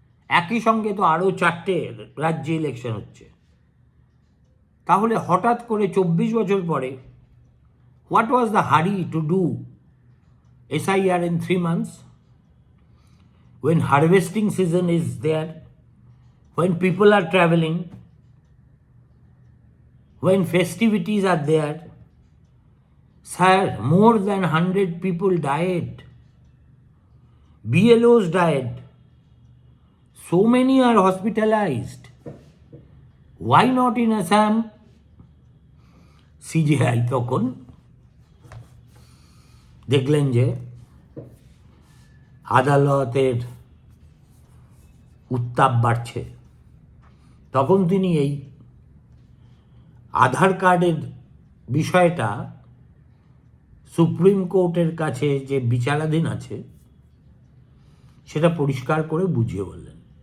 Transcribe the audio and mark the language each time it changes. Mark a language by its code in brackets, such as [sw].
[bn] একই সঙ্গে তো আরও 4টে রাজ্যে ইলেকশন হচ্ছে, তাহলে হঠাৎ করে 24 বছর পরে [en] What was the hurry to do SIR in 3 months when harvesting season is there, when people are traveling, when festivities are there? Sir, more than 100 people died. BLOs died. So many are hospitalized. Why not in Assam? [bn] CGI তখন দেখলেন যে আদালতের উত্তাপ বাড়ছে, তখন তিনি এই আধার কার্ডের বিষয়টা সুপ্রিম কোর্টের কাছে যে বিচারাধীন আছে সেটা পরিষ্কার করে বুঝিয়ে বললেন।